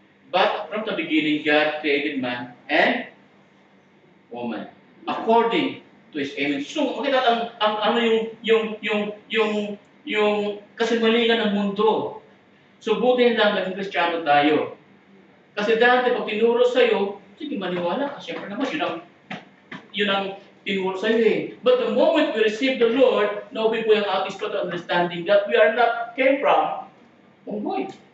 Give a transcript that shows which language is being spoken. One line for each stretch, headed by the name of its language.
English: But from the beginning, God created man and woman according to His image.
Filipino: So, makita ang ano yung kasinungalingan ng mundo. So, buti lang naging Kristiyano tayo. Kasi dati, pag tinuro sa'yo, sige, maniwala ka. Siyempre naman, yun ang tinuro sa'yo eh.
English: But the moment we receive the Lord,
Filipino: naubin po yung ating
English: total understanding that we are not came from unggoy.